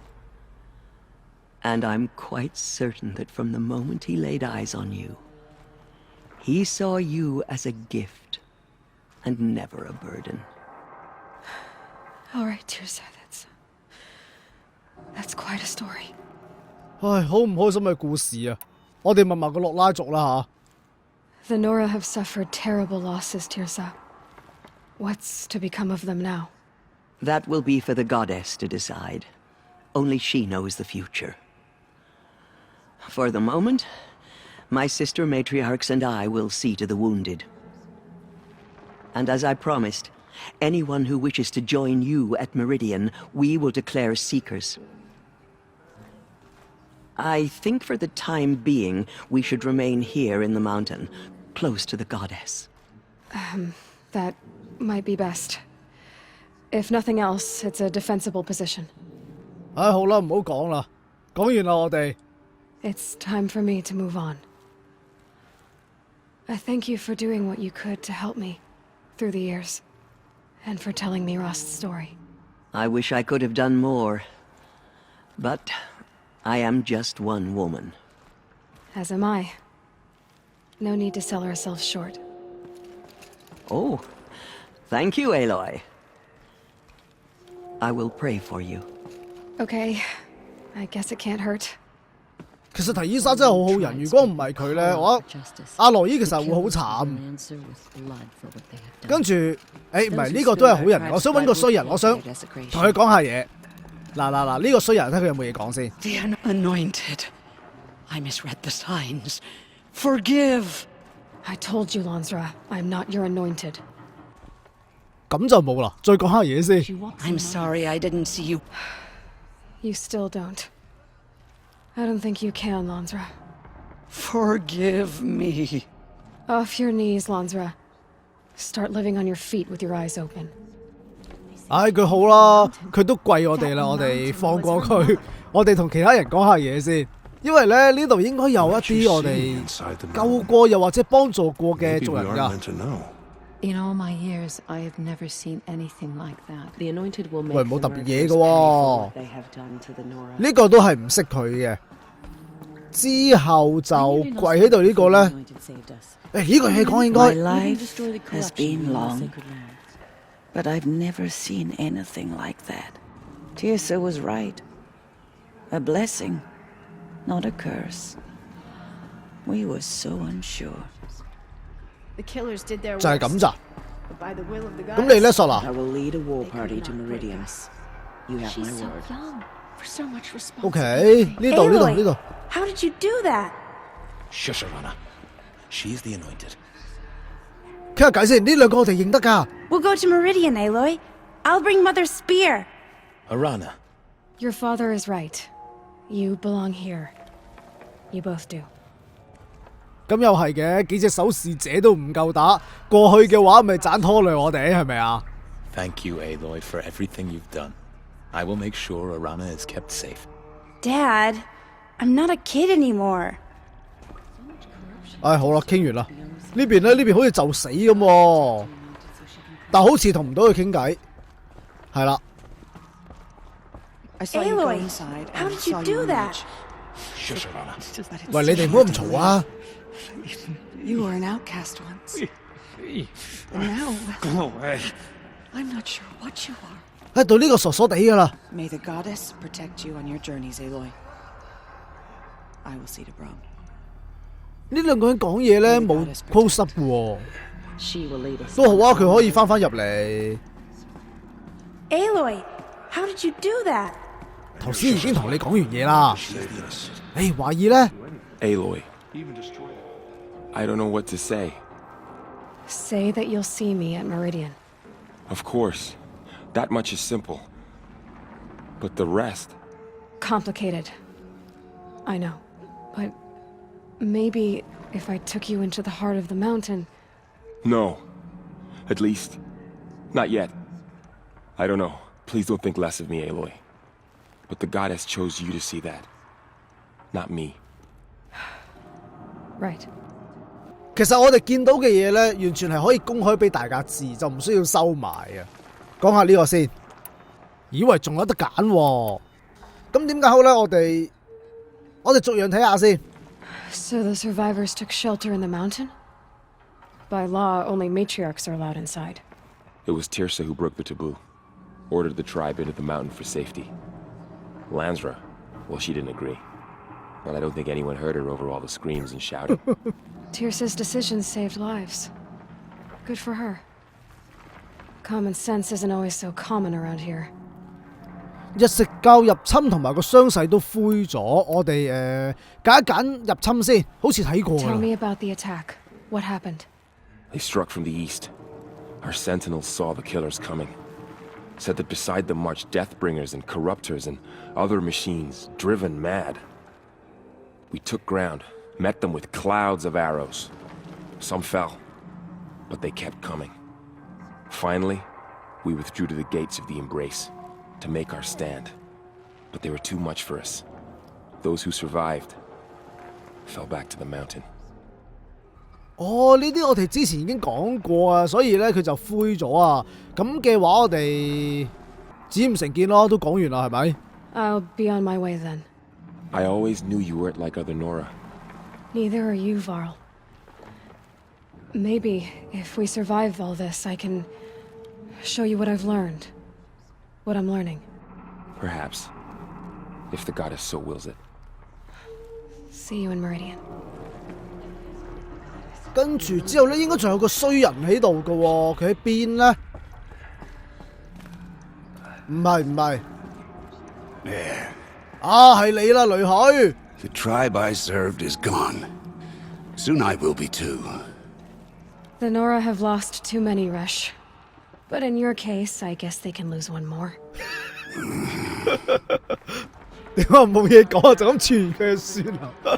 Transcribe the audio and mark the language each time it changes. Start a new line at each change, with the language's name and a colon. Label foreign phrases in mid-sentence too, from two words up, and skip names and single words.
English: And I'm quite certain that from the moment he laid eyes on you, he saw you as a gift, and never a burden. All right, Tirsa, that's quite a story.
Cantonese: 好唔開心嘅故事啊！我哋問埋個洛拉族啦吓。
English: The Nora have suffered terrible losses, Tirsa. What's to become of them now? That will be for the goddess to decide. Only she knows the future. For the moment, my sister matriarchs and I will see to the wounded. And as I promised, anyone who wishes to join you at Meridian, we will declare seekers. I think for the time being, we should remain here in the mountain, close to the goddess. That might be best. If nothing else, it's a defensible position.
Cantonese: 好啦，唔好講啦，講完啦我哋。
English: It's time for me to move on. I thank you for doing what you could to help me through the years, and for telling me Rost's story. I wish I could have done more, but I am just one woman. As am I. No need to sell ourselves short. Oh, thank you, Aloy. I will pray for you. Okay, I guess it can't hurt.
Cantonese: 其實提伊莎真係好好人，如果唔係佢咧，我阿羅伊其實會好慘。跟住，唔係呢個都係好人，我想揾個衰人，我想同佢講下嘢。嗱，呢個衰人睇佢有冇嘢講先。
English: The anointed. I misread the signs. Forgive. I told you, Lansra, I'm not your anointed.
Cantonese: 咁就冇啦，再講下嘢先。
English: I'm sorry I didn't see you. You still don't. I don't think you can, Lansra. Forgive me. Off your knees, Lansra. Start living on your feet with your eyes open.
Cantonese: 佢好啦，佢都跪我哋啦，我哋放過佢，我哋同其他人講下嘢先。因為咧呢度應該有一啲我哋救過又或者幫助過嘅族人㗎。
English: In all my years, I have never seen anything like that. The anointed will make
Cantonese: 喂，冇特別嘢嘅喎，
English: They have done to the Nora.
Cantonese: 呢個都係唔識佢嘅。之後就跪喺度呢個咧，呢個嘢講應該
English: My life has been long, but I've never seen anything like that. Tirsa was right. A blessing, not a curse. We were so unsure. The killers did their
Cantonese: 就係咁咋？
English: but by the will of the
Cantonese: 咁你咧，
English: gods. 索拿 I will lead a war party to Meridian. You have my She's so word. young for so much responsibility.
Cantonese: ？OK，呢度呢度呢度。
English: How did you do that? Shush, Arana. She's the anointed.
Cantonese: 傾下偈先，呢兩個我哋認得㗎。
English: We'll go to Meridian, Aloy. I'll bring Mother's spear. Arana. Your father is right. You belong here. You both do.
Cantonese: 咁又係嘅，幾隻守侍者都唔夠打，過去嘅話咪盞拖累我哋，係咪啊？
English: Thank you, Aloy, for everything you've done. I will make sure Arana is kept safe. Dad, I'm not a kid anymore.
Cantonese: 唉，好啦，傾完啦。呢邊咧，呢邊好似就死咁喎，但好似同唔到佢傾偈。係啦，
English: I saw you go Aloy, inside how and did you saw do you that? emerge. Shush, Arana.
Cantonese: 喂，你哋唔好咁嘈啊！
English: You were an outcast once. And now, Go away. I'm not sure what you are.
Cantonese: 喺到呢個傻傻地㗎啦。
English: May the goddess protect you on your journeys, Aloy. I will see to Brom.
Cantonese: 呢兩個人講嘢咧冇
English: close up
Cantonese: 喎，
English: She will lead us.
Cantonese: 都好啊，佢可以翻入嚟。
English: Aloy, how did you do that?
Cantonese: 頭先已經同你講完嘢啦。誒，懷疑咧，
English: Aloy. I don't know what to say. Say that you'll see me at Meridian. Of course. That much is simple. But the rest... Complicated. I know. But maybe if I took you into the heart of the mountain... No. At least, not yet. I don't know. Please don't think less of me, Aloy. But the goddess chose you to see that. Not me. Right.
Cantonese: 其實我哋見到嘅嘢咧，完全係可以公開俾大家知，就唔需要收埋嘅。講下呢個先，以為仲有得揀喎。咁點解好咧？我哋逐樣睇下先。
English: So the survivors took shelter in the mountain? By law, only matriarchs are allowed inside. It was Tirsa who broke the taboo. Ordered the tribe into the mountain for safety. Lansra, well, she didn't agree. But I don't think anyone heard her over all the screams and shouting. Tirsa's decisions saved lives. Good for her. Common sense isn't always so common around here.
Cantonese: 日食教入侵同埋個傷勢都灰咗，我哋揀一揀入侵先，好似睇過
English: Tell
Cantonese: 啦。
English: me about the attack. What happened? They struck from the east. Our sentinels saw the killers coming. Said that beside them marched Deathbringers and Corruptors and other machines, driven mad. We took ground, met them with clouds of arrows. Some fell, but they kept coming. Finally, we withdrew to the gates of the Embrace to make our stand. But they were too much for us. Those who survived fell back to the mountain.
Cantonese: 哦，呢啲我哋之前已經講過啊，所以咧佢就灰咗啊。咁嘅話，我哋只唔成見咯，都講完啦，係咪？
English: I'll be on my way then. I always knew you weren't like other Nora. Neither are you, Varl. Maybe, if we survive all this, I can show you what I've learned. What I'm learning. Perhaps. If the goddess so wills it. See you in Meridian.
Cantonese: 跟住之後咧，應該仲有個衰人喺度嘅喎，佢喺邊咧？唔係，啊係你啦，女婿。
English: The tribe I served is gone. Soon I will be too. The Nora have lost too many, Resh. But in your case, I guess they can lose one more.
Cantonese: 點解冇嘢講啊？就咁傳佢就算啦。